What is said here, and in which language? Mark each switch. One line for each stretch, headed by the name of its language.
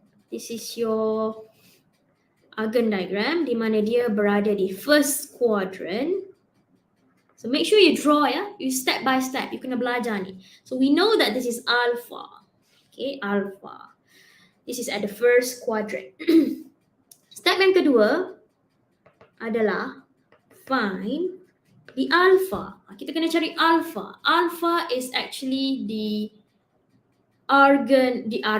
English: This is your Argon diagram,
Malay: di mana dia berada di
English: first quadrant. So make sure you draw, ya. You step by step. You
Malay: kena belajar ni.
English: So we know that this is alpha. Okay, alpha. This is at the first quadrant.
Malay: Step yang kedua adalah
English: find the alpha.
Malay: Kita kena cari alpha.
English: Alpha is actually the argument.